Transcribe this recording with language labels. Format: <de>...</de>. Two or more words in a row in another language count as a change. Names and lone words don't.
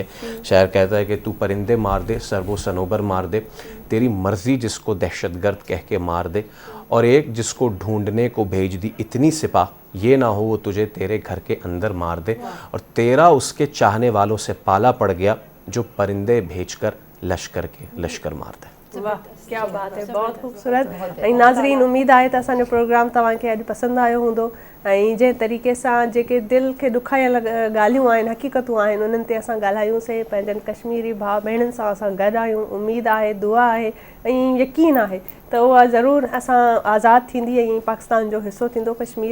<ur>شاعر کہتا ہے کہ تو پرندے مار دے, سر و صنوبر مار دے, تیری مرضی جس کو دہشت گرد کہہ کے مار دے, اور ایک جس کو ڈھونڈنے کو بھیج دی اتنی سپاہ, یہ نہ ہو وہ تجھے تیرے گھر کے اندر مار دے, اور تیرا اس کے چاہنے والوں سے پالا پڑ گیا جو پرندے بھیج کر لشکر کے لشکر مار دے. واہ کیا بات ہے, بہت خوبصورت.</ur> <sd>ناظرین امید आहे त असांजो प्रोग्राम तव्हांखे अॼु पसंदि आयो हूंदो ऐं जंहिं तरीक़े सां जेके दिलि खे ॾुखायल ॻाल्हियूं आहिनि, हक़ीक़तूं आहिनि, उन्हनि ते असां ॻाल्हायूंसीं. पंहिंजनि कश्मीरी भाउ भेणनि सां असां गॾु आहियूं. उमेद आहे, दुआ आहे ऐं यकीन आहे त उहा ज़रूरु असां आज़ादु थींदी ऐं पाकिस्तान जो हिसो थींदो कश्मीर.</sd>